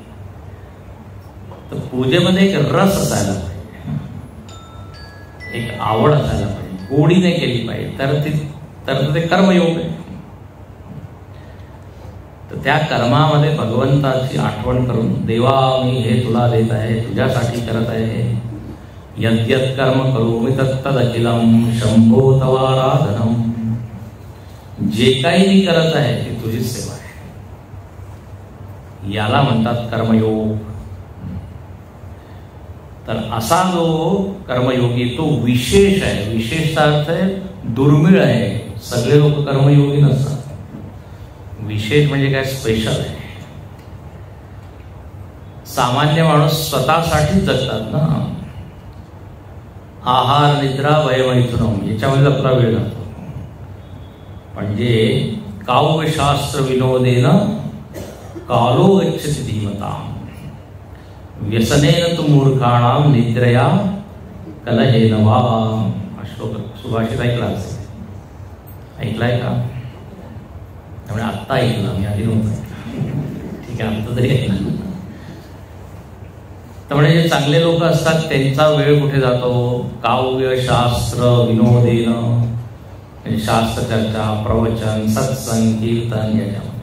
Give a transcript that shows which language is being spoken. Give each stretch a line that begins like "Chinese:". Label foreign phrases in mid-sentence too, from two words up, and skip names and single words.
Marathi: तर पूजेमध्ये एक रस असायला पाहिजे, एक आवड असायला पाहिजे, गोडीने केली पाहिजे, तर ते कर्मयोग आहे. तर त्या कर्मामध्ये भगवंताची आठवण करून, देवा मी हे तुला देत आहे, तुझ्यासाठी करत आहे.
Sanskrit: यद्यत् कर्म करोमि तत्तदखिलम् शंभो तवाराधनम.
Marathi: जे काही मी करत आहे ते तुझीच सेवा आहे. याला म्हणतात कर्मयोग. तर असा जो कर्मयोगी तो विशेष आहे. विशेषचा अर्थ आहे दुर्मिळ आहे. सगळे लोक कर्मयोगी नसतात. विशेष म्हणजे काय? स्पेशल आहे. सामान्य माणूस स्वतःसाठी जगतात ना.
Sanskrit: आहार, निद्रा, वयमैथुनम
Marathi: याच्यामध्ये आपला वेळ जातो. म्हणजे
Sanskrit: काव्यशास्त्र विनोदेन कालो गच्छति धीमताम् व्यसनेन तु मूर्खाणाम निद्रया कलहेन वा.
Marathi: हा श्लोक सुभाषित ऐकला असेल. ऐकलाय का? त्यामुळे आत्ता ऐकला मी, आधी नव्हतं. ठीक आहे, आत्ता तरी ऐकला. त्यामुळे जे चांगले लोक असतात त्यांचा वेळ कुठे जातो?
Sanskrit: काव्य, शास्त्र, विनोदेन,
Marathi: म्हणजे शास्त्र चर्चा, प्रवचन, सत्संग, कीर्तन याच्यामध्ये.